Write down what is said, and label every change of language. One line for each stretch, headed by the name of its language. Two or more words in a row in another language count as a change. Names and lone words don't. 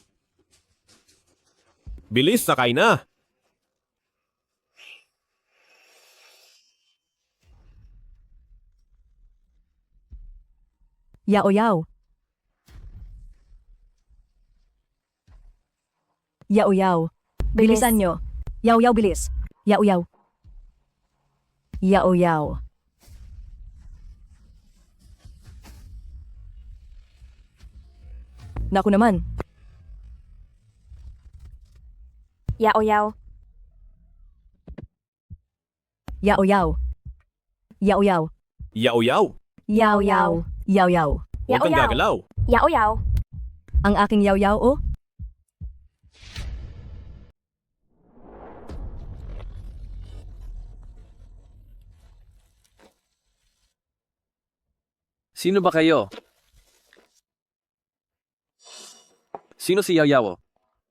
Filipino: Bilis, sakay na. Yao Yao. Yao Yao. Bilis. Bilisan nyo. Yao Yao bilis. Yao Yao. Yao Yao. Naku naman. Yao Yao. Yao Yao. Yao Yao. Yao Yao, Yao Yao. Yao Yao. huwag Yao kang Yao. gagalaw. Yao Yao. Ang aking Yao Yao oh. Sino ba kayo? Sino si Yao Yao?